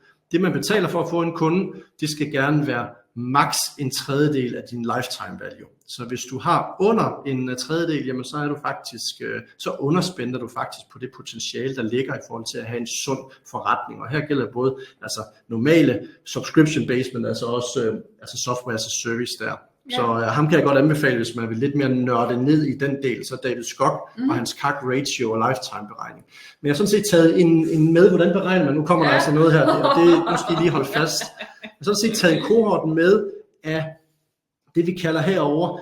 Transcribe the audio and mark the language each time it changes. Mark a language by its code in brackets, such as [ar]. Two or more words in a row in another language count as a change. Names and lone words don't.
[da] Det man betaler for at få en kunde, det skal gerne være maks 1/3 af din [en] lifetime value. [da] Så hvis du har under 1/3, jamen så er du faktisk, så underspænder du faktisk på det potentiale, der ligger i forhold til at have en sund forretning. Og her gælder både altså normale [en] subscription based, [da] men altså også [en] software as a service [da] der. Så ham kan jeg godt anbefale, hvis man vil lidt mere nørde ned i den del, så David Skok og hans [en] CAC ratio [da] og lifetime beregning. Men jeg har sådan set taget en med, hvordan beregner man, nu kommer der altså noget her, og det nu skal I lige holde fast. Jeg har sådan set taget en kohorten med af det, vi kalder herover.